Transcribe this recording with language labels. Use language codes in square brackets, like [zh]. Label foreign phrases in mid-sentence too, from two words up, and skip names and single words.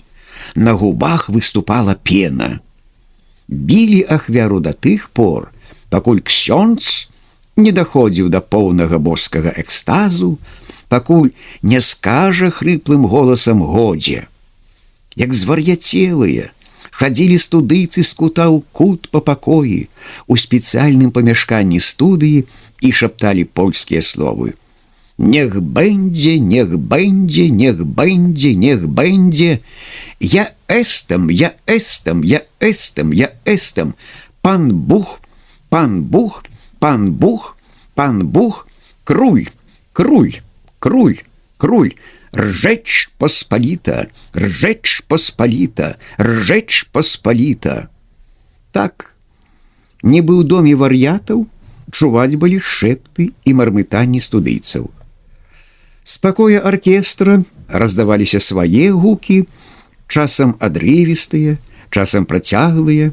[be] На губах выступала пена. Білі ахвяру да тых пор, пакуль ксёндз не даходзіў да поўнага боскага экстазу, пакуль не скажа хрыплым голасам «годзе». Як звар'яцелыя, хадзілі студыйцы з кута ў кут па пакоі, у спецыяльным памяшканні студыі і шапталі польскія словы. [pl] «Niech będzie, niech będzie, niech będzie, niech będzie, ja jestem, ja jestem, ja jestem, ja jestem, pan Bóg, pan Bóg, pan Bóg, pan Bóg, król, król, król, król, rzecz pospolita, rzecz pospolita, rzecz pospolita». [be] Так, нібы ў доме вар'ятаў чуваць былі шэпты і мармытанні студыйцаў. З пакоя аркестра раздаваліся свае гукі, часам адрывістыя, часам працяглыя.